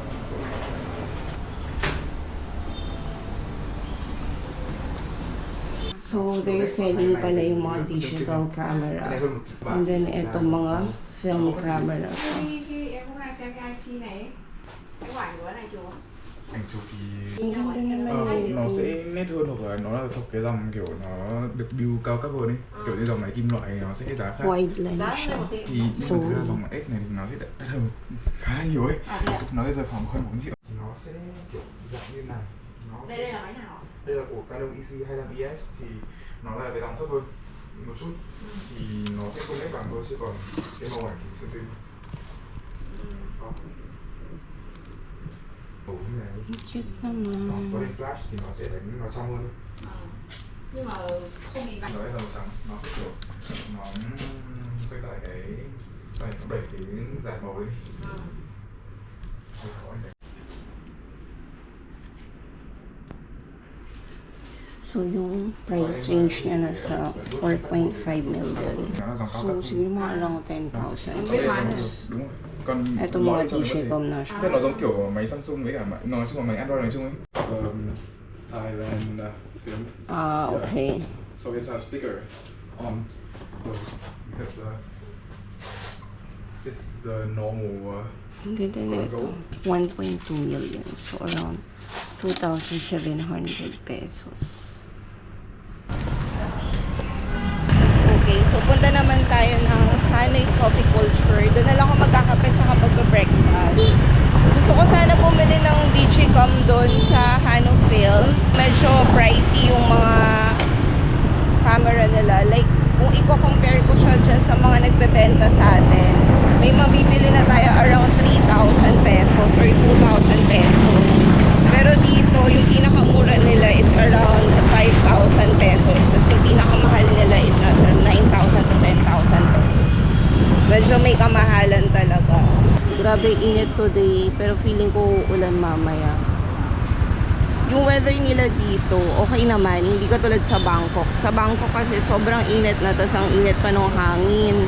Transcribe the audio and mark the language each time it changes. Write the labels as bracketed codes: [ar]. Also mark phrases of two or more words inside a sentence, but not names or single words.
[en] So, they're selling [tl] pala yung mga [en] digital camera. And then, [tl] etong mga [en] film camera. [vi] Ảnh chụp thì [tl] Ang ganda naman [vi] nó [tl] nito. [vi] sẽ nét hơn, hoặc là nó là thuộc cái dòng kiểu nó được build cao cấp hơn ấy, kiểu như dòng này kim loại nó sẽ giá khác. [en] Wide lens siya. [vi] Thì nhưng mà thực ra dòng F này thì nó sẽ đắt hơn khá là nhiều ấy. Nó sẽ rơi khoảng hơn 4 triệu. Nó sẽ kiểu dạng như này. Nó sẽ... Đây là máy nào? Đây là của Canon EC25ES thì nó là cái dòng thấp hơn một chút, thì nó sẽ không nét vàng thôi, chứ còn cái màu ảnh thì xinh xinh. Đó. Cute Có [tl] naman. [vi] đèn flash thì nó sẽ đánh nó trong hơn. Nhưng mà không bị bắn. Nó là màu trắng, nó sẽ kiểu nó quay lại cái xoay, nó đẩy cái giải màu đi. [tl] So, yung [en] price range [tl] niya nasa 4.5 million. So, siguro mga around 10,000 pesos. [vi] Đúng rồi. Còn [tl] Ito [vi] loại [tl] mga [vi] cho nó có thể- [tl] Digicom na siya. [vi] Tức là nó giống kiểu máy Samsung với cả máy, nói chung là máy Android nói chung ấy. [en] Thailand film. Ah, okay. So it's a sticker on those because this is the normal. [tl] Ang ganda na ito. 1.2 million. [en] So, around [tl] 2,700 pesos. Okay, so punta naman tayo ng Hanoi Coffee Culture. Doon na lang ako magkakape sa kapag-breakfast. Gusto ko sana bumili ng Digicom doon sa Hanoi. Medyo pricey yung mga camera nila. Like, kung i-compare ko siya dyan sa mga nagbebenta sa atin, may mabibili na tayo around 3,000 pesos or 2,000 pesos. Pero dito, yung pinakamura nila is around 5,000 pesos. Tapos yung pinakamahal nila is nasa 9,000 to 10,000 pesos. Medyo may kamahalan talaga. Grabe init today, pero feeling ko ulan mamaya. Yung weather nila dito, okay naman. Hindi katulad sa Bangkok. Sa Bangkok kasi sobrang init na, tas ang init pa ng hangin.